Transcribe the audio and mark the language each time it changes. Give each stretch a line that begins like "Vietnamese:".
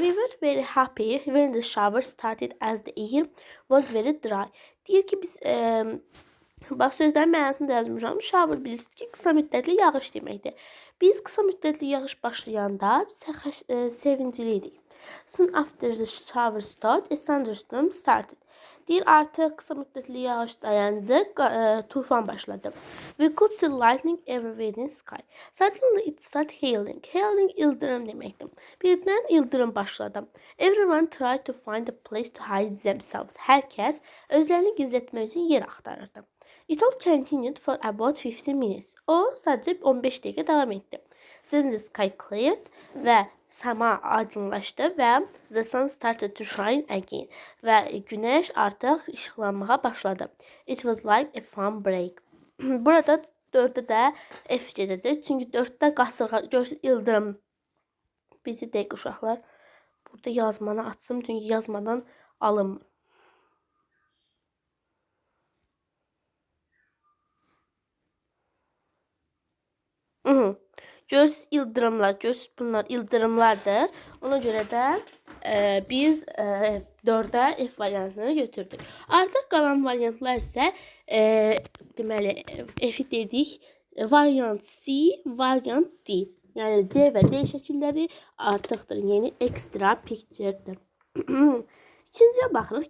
English: We were very happy when the shower started as the air was very dry.
Azerbaijani: Deyir ki, biz bax sözlərin mənasını da yazmışam. Shower bilirsiniz ki, qısa müddətli yağış deməkdir. Biz qısa müddətli yağış başlayanda sevincli idik.
English: Soon after the shower started, a thunderstorm started.
Azerbaijani: Deyir, artıq qısa müddətli yağış dayandı, tufan başladı.
English: We could see lightning everywhere in the sky. Suddenly it started hailing.
Azerbaijani: Hailing ildırım deməkdir. Birdən ildırım başladı.
English: Everyone tried to find a place to hide themselves.
Azerbaijani: Hər kəs özlərini gizlətmək üçün yer axtarırdı.
English: It all continued for about 15 minutes.
Azerbaijani: O sadəcə 15 dəqiqə davam etdi.
English: Then the sky cleared və
Azerbaijani: səma aydınlaşdı və
English: the sun started to shine again
Azerbaijani: və günəş artıq işıqlanmağa başladı.
English: It was like a fun break.
Azerbaijani: Burada 4-də də F gedəcək. Çünki 4-də qasırğa, görsünüz, ildırım. Bizi dəqiq uşaqlar. Burada yazmanı açsın, çünki yazmadan alınmır. Göz ildırımlar, göz bunlar ildırımlardır. Ona görə də biz 4-ə F variantını götürdük. Artıq qalan variantlar isə deməli F-i dedik, variant C, variant D. Yəni C və D şəkilləri artıqdır. Yəni extra picture-dir. İkinciyə baxırıq.